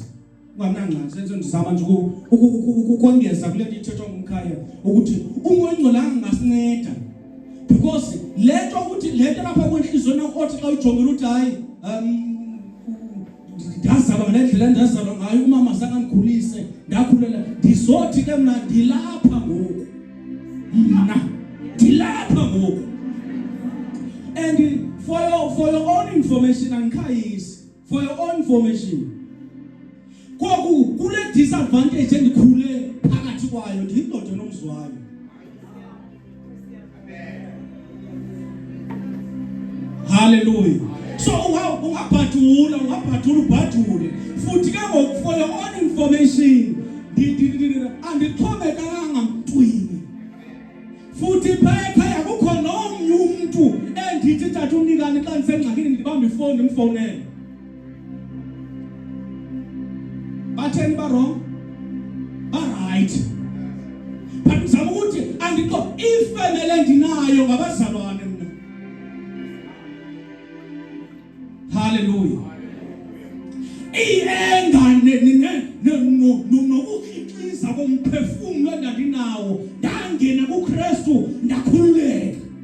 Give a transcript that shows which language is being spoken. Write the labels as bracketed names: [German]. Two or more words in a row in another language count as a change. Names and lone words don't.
[Xhosa] Ungamnanqani, senze ndizama nje ukongeza kule nto ithethwa ngumkhaya ukuthi umoya ongcolanga ngasinceda, because lento ukuthi lento lapha kwenhliziyo nakho othi xa ujongela uthi hayi ndazalwa ngale ndlela ndazalwa ngayo, umama zangangikhulise ndakhulela, ndizothi ke mna ndilapha ngoku. [English] And for your own information, angikhayisi, for your own information, [Xhosa] koku kule disadvantage endikhule phakathi kwayo ndiyindoda nomzwayo. Hallelujah. So ungabhadula ubhadule futhi ke ngoku [English] for your own information [Xhosa] andixhomekanga mntwini, futhi phaya kukho nomnye umuntu endithi tata umnikani xa ndisengxakini ndibamba ifowuni ndimfowunele. Batheni ba wrong? right. But [Zulu] ngizama ukuthi [Xhosa] andikho ifamily endinayo ngabazalwane mina. Hallelujah. [Zulu] Engane nokukhiqiza komphefumulo [Xhosa] endandinawo ndangena kuKristu ndakhululeka.